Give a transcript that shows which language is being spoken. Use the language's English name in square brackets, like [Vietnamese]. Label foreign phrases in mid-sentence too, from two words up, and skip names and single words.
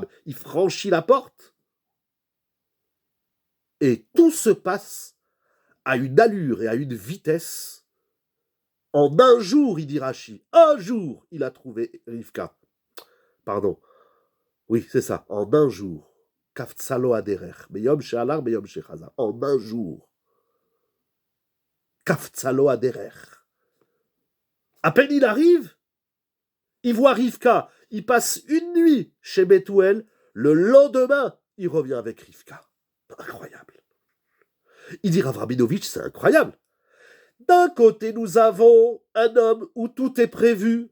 [French] Il franchit la porte. Et tout se passe à une allure et à une vitesse. En un jour, il dit Rashi, un jour, il a trouvé Rivka. Pardon. Oui, c'est ça, en un jour. [Hebrew] קפצה לו הדרך. ביום שעלה, ביום שחזה. [French] En un jour. [Hebrew] קפצה לו הדרך. [French] À peine il arrive, il voit Rivka. Il passe une nuit chez Bethuel. Le lendemain, il revient avec Rivka. Incroyable. Il dit Rav Rabinovitch, c'est incroyable. D'un côté, nous avons un homme où tout est prévu.